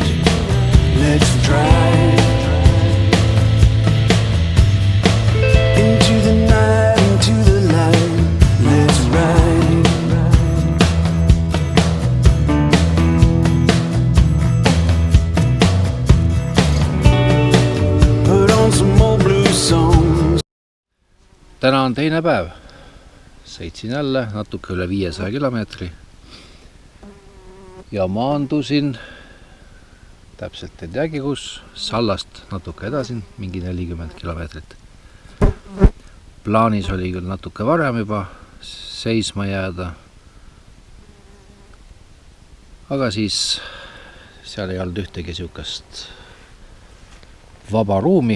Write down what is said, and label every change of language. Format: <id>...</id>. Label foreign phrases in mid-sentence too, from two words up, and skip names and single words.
<en>Let's drive into the night, into the light. Let's ride. Put on some old blues songs.</en> <et>Täna on teine päev. Sõitsin jälle natuke üle 500 kilomeetri ja maandusin täpselt ei teagi kus, Sallast natuke edasi, mingi 40 kilomeetrit. Plaanis oli küll natuke varem juba seisma jääda, aga siis seal ei olnud ühtegi siukest vaba ruumi.</et>